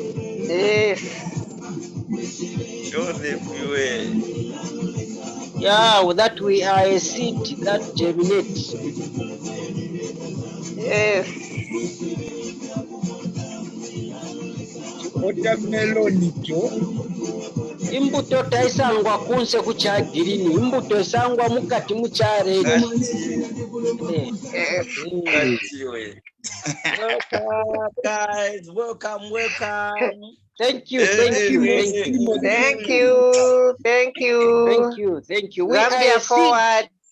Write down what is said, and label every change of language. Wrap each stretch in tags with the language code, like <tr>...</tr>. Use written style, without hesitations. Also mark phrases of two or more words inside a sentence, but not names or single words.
<en>Show them the way. Yeah, that we are a seed that germinates. Watermelon cho.</en> <bem>Imbuto taisangwa kunse kucha girini. Imbuto esangwa mukati mucha red.</bem> <en>Welcome guys, welcome. Thank you. We Zambia, are forward.</en>